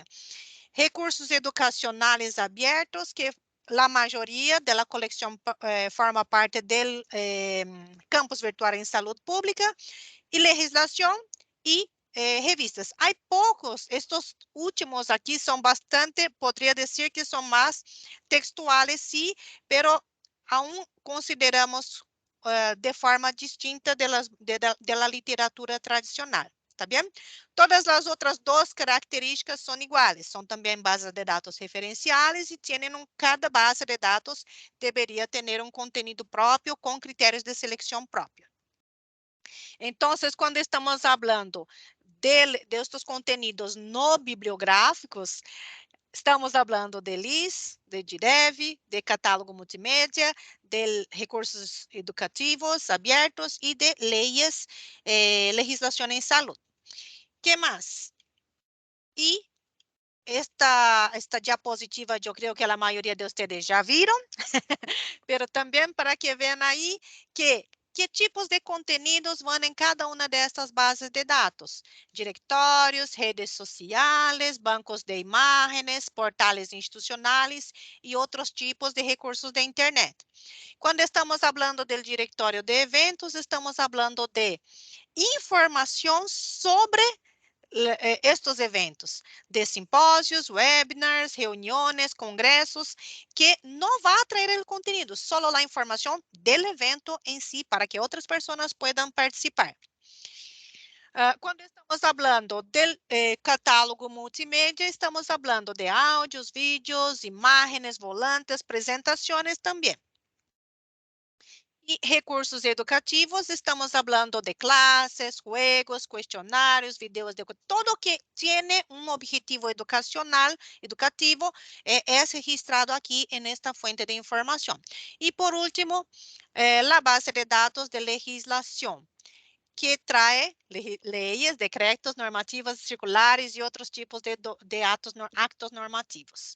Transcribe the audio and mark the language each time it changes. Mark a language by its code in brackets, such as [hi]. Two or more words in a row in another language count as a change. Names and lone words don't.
[pt] Recursos educacionais abertos, que a maioria da coleção forma parte do campus virtual em saúde pública, e legislação e revistas. Há poucos, estes últimos aqui são bastante, poderia dizer que são mais textuais, sim, [es] pero aún consideramos de forma distinta [pt] da literatura tradicional. Tá bem? Todas as outras duas características são iguais, são também bases de dados referenciais e cada base de dados deveria ter um conteúdo próprio com critérios de seleção própria. Então, quando estamos falando destes conteúdos no bibliográficos, estamos falando de LIS, de DIREV, de catálogo multimídia, de recursos educativos abertos e de leis, legislação em saúde. [es] ¿Qué más? Y esta diapositiva yo creo que la mayoría de ustedes ya vieron, pero también para que vean ahí qué tipos de contenidos van en cada una de estas bases de datos. Directorios, redes sociales, bancos de imágenes, portales institucionales y otros tipos de recursos de internet. Cuando estamos hablando del directorio de eventos, estamos hablando de información sobre [pt] estes eventos, de simpósios, webinars, reuniões, congressos, que não vai trazer o conteúdo, só a informação do evento em si, para que outras pessoas possam participar. Quando estamos falando do catálogo multimídia, estamos falando de áudios, vídeos, imagens, volantes, apresentações também. [es] Y recursos educativos, estamos hablando de clases, juegos, cuestionarios, videos, todo que tiene un objetivo educativo, es registrado aquí en esta fuente de información. Y por último, la base de datos de legislación, que trae leyes, decretos, normativas circulares y otros tipos de actos normativos.